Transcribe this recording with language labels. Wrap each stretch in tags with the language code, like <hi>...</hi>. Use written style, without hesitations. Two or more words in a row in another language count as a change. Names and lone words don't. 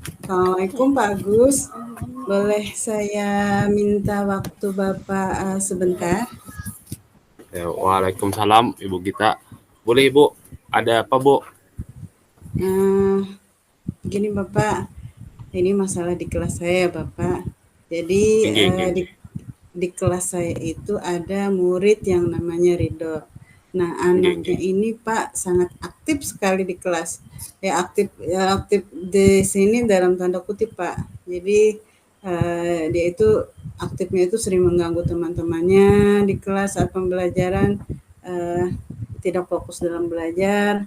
<id>Assalamualaikum Pak Agus. Boleh saya minta waktu Bapak sebentar? Ya, waalaikumsalam Ibu Gita. Boleh Ibu? Ada apa Bu? Eh, Begini Bapak, ini masalah di kelas saya Bapak. Jadi</id> <jv>Inggih, inggih,</jv> <id>di inggih. kelas saya itu ada murid yang namanya Ridho. Nah, Inggih, anaknya inggih. ini Pak sangat aktif sekali di kelas. Aktif di sini dalam tanda kutip Pak. Jadi dia itu aktifnya itu sering mengganggu teman-temannya di kelas saat pembelajaran, eh, tidak fokus dalam belajar.</id>